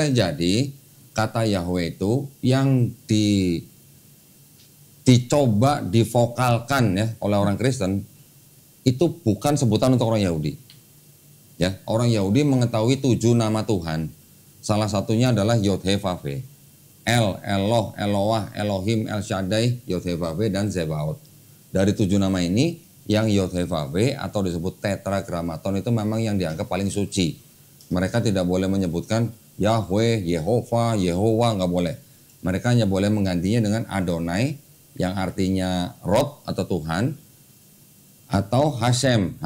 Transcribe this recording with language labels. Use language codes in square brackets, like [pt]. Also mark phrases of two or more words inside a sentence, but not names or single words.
[id] Jadi kata Yahweh itu yang dicoba divokalkan ya oleh orang Kristen itu bukan sebutan untuk orang Yahudi. Ya, orang Yahudi mengetahui 7 nama Tuhan. Salah satunya adalah Yod He Vav He. El, Eloh, Eloah, Elohim, El Shaddai, Yod He Vav He dan Zebaot. Dari 7 nama ini yang Yod He Vav He atau disebut tetragrammaton itu memang yang dianggap paling suci. Mereka tidak boleh menyebutkan Yahweh, Yehova, nggak boleh. Mereka hanya boleh menggantinya dengan Adonai yang artinya Rod atau Tuhan, atau Hashem.